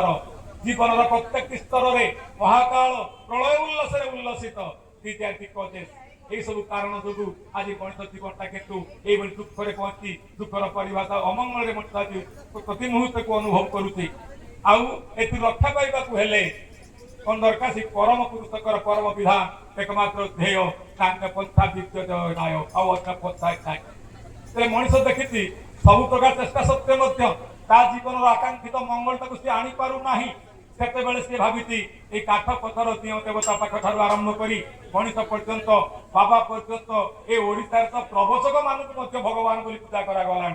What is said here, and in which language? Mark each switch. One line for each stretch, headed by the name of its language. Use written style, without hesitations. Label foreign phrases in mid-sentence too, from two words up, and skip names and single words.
Odia: ଜୀବନର ପ୍ରତ୍ୟେକ ସ୍ତରରେ ମହାକାଳ ପ୍ରଳୟ ଉଲ୍ଲାସରେ ଉଲ୍ଲସିତ। এই ସବୁ କାରଣ ଯୋଗୁ ଆଜି ମଣିଷ ଜୀବନଟା କିନ୍ତୁ ଏଇଭଳି ଦୁଃଖରେ ପହଞ୍ଚି, ଦୁଃଖର ପରିଭାଷା ଅମଙ୍ଗଳରେ ମଣିଷ ଆଜି ପ୍ରତି ମୁହୂର୍ତ୍ତକୁ ଅନୁଭବ କରୁଛି। ଆଉ ଏଥିରୁ ରକ୍ଷା ପାଇବାକୁ ହେଲେ କଣ ଦରକାର, ସେ ପରମ ପୁରୁଷଙ୍କର ପରମ ବିଧାନ
Sanskrit: एकमात्र ध्येय अन्य पंथा दिग्गजनाय
Odia: ଆଉ ଅନ୍ୟ ପନ୍ଥା ନାହିଁ। ସେ ମଣିଷ ଦେଖିଛି ସବୁ ପ୍ରକାର ଚେଷ୍ଟା ସତ୍ତ୍ୱେ ମଧ୍ୟ ତା ଜୀବନର ଆକାଂକ୍ଷିତ ମଙ୍ଗଳଟାକୁ ସେ ଆଣିପାରୁନାହିଁ। ସେତେବେଳେ ସେ ଭାବିଛି ଏଇ କାଠ ପଥର ଦିଅଁ ଦେବତା ପାଖ ଠାରୁ ଆରମ୍ଭ କରି ମଣିଷ ପର୍ଯ୍ୟନ୍ତ, ବାବା ପର୍ଯ୍ୟନ୍ତ, ଏ ଓଡ଼ିଶାର ତ ପ୍ରବଚକ ମାନଙ୍କୁ ମଧ୍ୟ ଭଗବାନ ବୋଲି ପୂଜା କରାଗଲାଣି।